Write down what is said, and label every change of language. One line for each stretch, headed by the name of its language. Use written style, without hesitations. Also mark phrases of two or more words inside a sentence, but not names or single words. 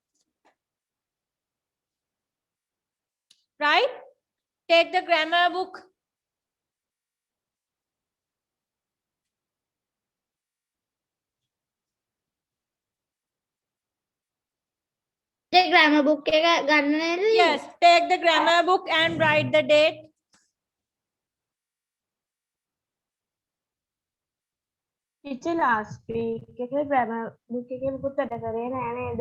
English: Right? Take the grammar book. grammar book
Sinhala: එක ගන්න
English: Yes, take the grammar book and write the date. Teacher last week
Sinhala: එකේ
English: grammar book
Sinhala: එකේ මුකුත් වැඩ කරේ නෑ නේද?